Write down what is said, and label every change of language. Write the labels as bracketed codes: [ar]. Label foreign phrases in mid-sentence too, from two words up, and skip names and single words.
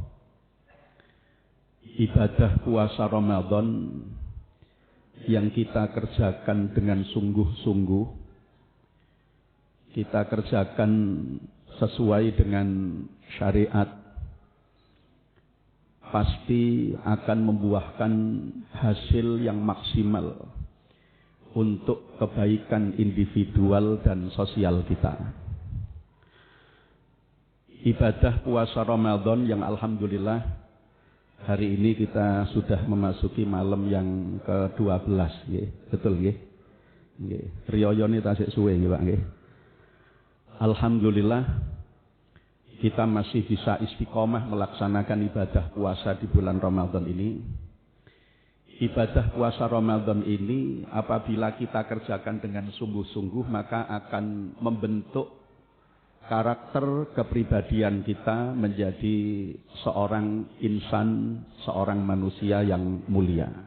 [id] Ibadah puasa Ramadan yang kita kerjakan dengan sungguh-sungguh, kita kerjakan sesuai dengan syariat, pasti akan membuahkan hasil yang maksimal untuk kebaikan individual dan sosial kita. Ibadah puasa Ramadan yang alhamdulillah hari ini kita sudah memasuki malam yang ke-12, [jv] nggih. Betul nggih? Nggih. Riyayane tasik suwe nggih, Pak nggih. [id] Alhamdulillah kita masih bisa istiqomah melaksanakan ibadah puasa di bulan Ramadan ini. Ibadah puasa Ramadan ini apabila kita kerjakan dengan sungguh-sungguh maka akan membentuk karakter kepribadian kita menjadi seorang insan, seorang manusia yang mulia.